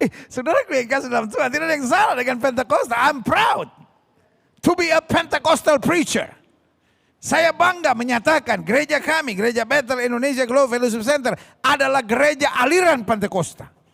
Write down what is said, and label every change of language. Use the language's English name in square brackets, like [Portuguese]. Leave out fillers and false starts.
[Indonesian] Saudara yang kasih dalam Tuhan, tidak ada yang salah dengan Pentakosta. [English] I'm proud to be a Pentecostal preacher. [Indonesian] Saya bangga menyatakan gereja kami, Gereja Bethel Indonesia Global Fellowship Center adalah gereja aliran Pentakosta.